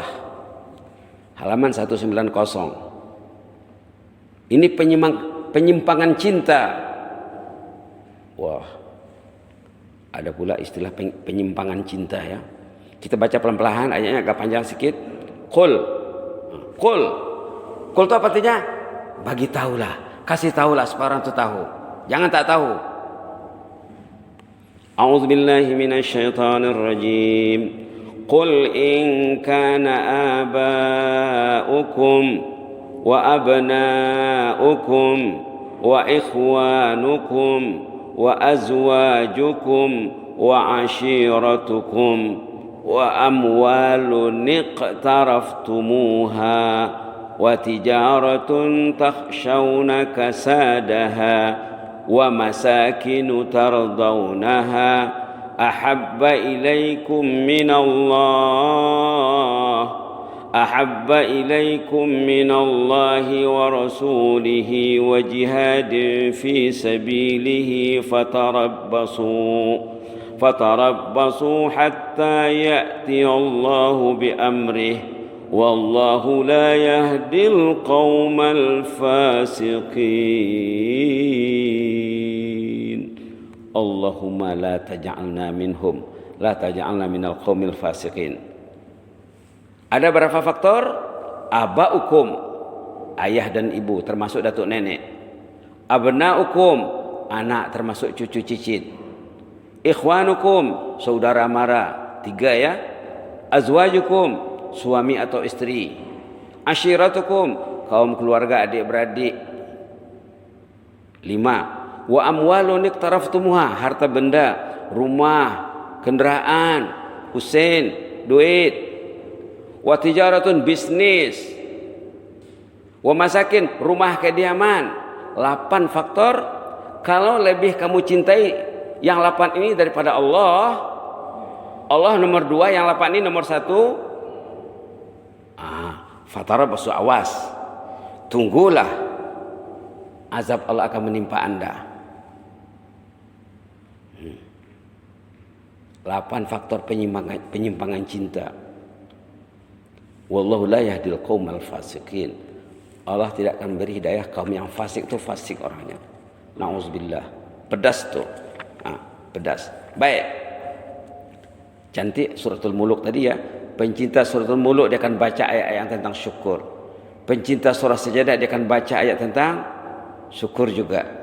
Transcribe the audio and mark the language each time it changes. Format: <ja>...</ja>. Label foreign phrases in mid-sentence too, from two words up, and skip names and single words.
<ms>Halaman 190. Ini penyimpangan cinta. Wah. Ada pula istilah penyimpangan cinta ya. Kita baca pelan-pelan, ayatnya agak panjang sedikit.</ms> <ar>قل قل.</ar> <ms>Qul itu apa artinya? Bagi tahulah, kasih tahulah supaya orang itu tahu. Jangan tak tahu.</ms> <ar>أعوذ بالله من الشيطان الرجيم. قل إن كان آباؤكم وأبناؤكم وإخوانكم وأزواجكم وعشيرتكم وأموال اقترفتموها وتجارة تخشون كسادها ومساكن ترضونها أحب إليكم من الله ورسوله وجهاد في سبيله فتربصوا حتى يأتي الله بأمره والله لا يهدي القوم الفاسقين. اللهم لا تجعلنا منهم، لا تجعلنا من القوم الفاسقين.</ar> <ms>Ada berapa faktor? Abaukum, ayah dan ibu termasuk datuk nenek. Abnaukum, anak termasuk cucu cicit. Ikhwanukum, saudara mara, 3 ya. Azwajukum, suami atau istri. Ashiratukum, kaum keluarga adik-beradik. 5.</ms> <ar>وأموال اقترفتموها,</ar> <ms>harta benda, rumah, kendaraan, kusen, duit.</ms> <ar>وتجارة, bisnis. ومساكن,</ar> <ms>rumah kediaman. 8 faktor. Kalau lebih kamu cintai yang 8 ini daripada Allah, Allah nomor 2, yang 8 ini nomor 1. Fatarabbasu, awas, tunggulah azab Allah akan menimpa Anda. 8 faktor penyimpangan cinta.</ms> <ar>والله لا يهدي القوم الفاسقين.</ar> <ms>Allah tidak akan beri hidayah kaum yang fasik. Itu fasik orangnya. Nauzubillah. Pedas tuh. Pedas. Baik. Cantik suratul Muluk tadi ya. Pencinta suratul Muluk dia akan baca ayat-ayat tentang syukur. Pencinta surah Sajadah dia akan baca ayat tentang syukur juga.</ms>